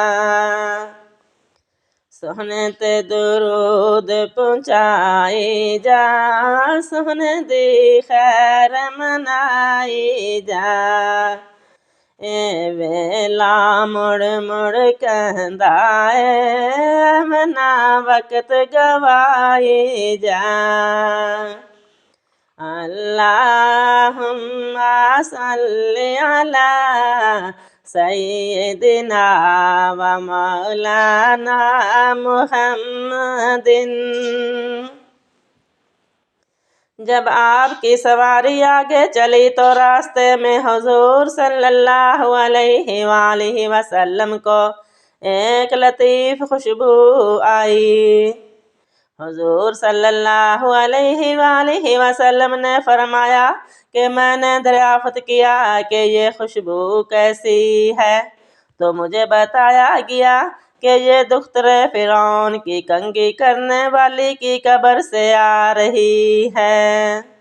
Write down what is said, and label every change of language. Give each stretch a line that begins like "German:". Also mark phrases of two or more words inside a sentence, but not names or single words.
Punjabi: سوہنے تے درود پہنچائی جا، سوہنے دی خیر منائی جا. اے ویلا مڑ مڑ کہندا ہے، منا وقت گوائی جا.
Arabic: اللهم صل على سيدنا و مولانا محمد.
Urdu: جب آپکی سواری آگے چلی تو راستے میں حضور
Arabic: صلى الله عليه وسلم
Urdu: کو ایک لطیف خوشبو آئی. حضور
Arabic: صلى الله عليه وسلم
Urdu: نے فرمایا کہ میں نے دریافت کیا کہ یہ خوشبو کیسی ہے، تو مجھے بتایا گیا کہ یہ دخترے فرعون کی کنگھی کرنے والی کی قبر سے آ رہی ہے.